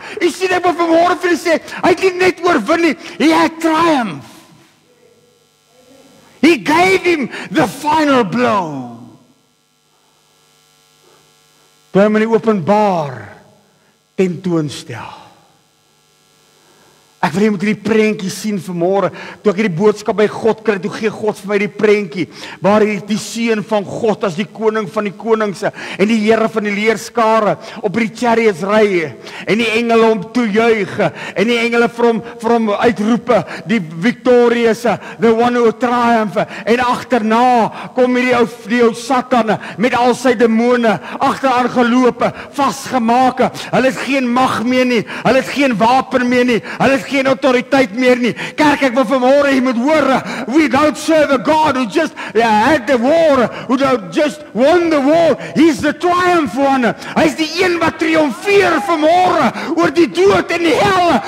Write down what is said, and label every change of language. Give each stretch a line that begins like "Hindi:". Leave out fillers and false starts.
Afrikaans: Jy sien, ek wil vanmôre vir julle sê, hy het nie net oorwin nie,
English: he had triumph. He gave him the final blow.
Afrikaans: Toe hy hom in die openbaar tentoonstel. Ek wil jy moet hierdie prentjie sien vanmôre. Toe ek hierdie boodskap by God kry, toe gee God vir my die prentjie, waar die seun van God as die koning van die konings en die Here van die leerskare op die chariots ry, en die engele hom toejuig, en die engele vir hom uitroepe, die victorious,
English: the one who triumph,
Afrikaans: en agterna kom die ou Satan met al sy demone agteraan gelope, vasgemaak. Hulle het geen mag meer nie, hulle het geen wapen meer nie, hulle het geen autoriteit meer nie. Kerk, ek wil vanmôre jy moet hoor,
English: we don't serve a God who just had the war, who just won the war. He's the triumph one.
Afrikaans: Hy is die een wat triomfeer vanmôre oor die dood en die hel.